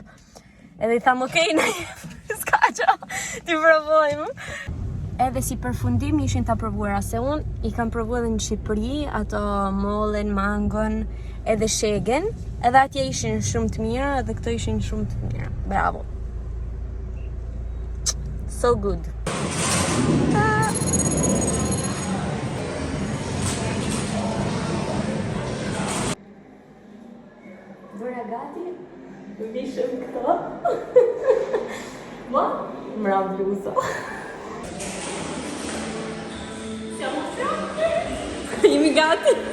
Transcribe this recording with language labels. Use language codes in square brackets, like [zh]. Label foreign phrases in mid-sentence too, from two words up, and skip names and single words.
[sq] Edhe i tham okej, s'ka që t'i provojmë. Edhe si përfundim ishin ta provuara se unë i kam provuar edhe në Shqipëri, ato mollen, mangon, edhe shegen, edhe atje ishin shumë të mira, edhe këto ishin shumë të mira. Bravo. [en] So good. [sq] Bëra gati, vishëm këto. Ma? Mra bluza. [it] Siamo pronti? [sq] Jemi gati.